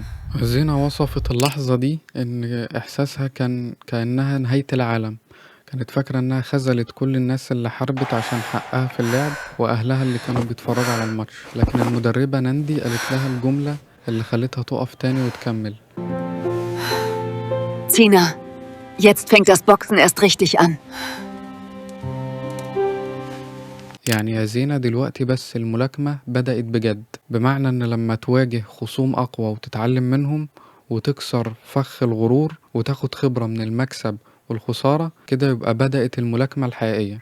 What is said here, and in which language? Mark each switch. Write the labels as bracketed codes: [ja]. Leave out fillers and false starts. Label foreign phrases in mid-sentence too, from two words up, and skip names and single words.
[ar] زينة وصفت اللحظة دي إن إحساسها كان كأنها نهاية العالم. كانت فاكرة إنها خذلت كل الناس اللي حاربت عشان حقها في اللعب وأهلها اللي كانوا بيتفرجوا على الماتش، لكن المدربة ناندي قالت لها الجملة اللي خلتها تقف تاني وتكمل: [de] Zina, jetzt fängt das Boxen erst richtig an. [ar] يعني يا زينة دلوقتي بس الملاكمة بدأت بجد، بمعنى إن لما تواجه خصوم أقوى وتتعلم منهم وتكسر فخ الغرور وتاخد خبرة من المكسب والخسارة، كده يبقى بدأت الملاكمة الحقيقية.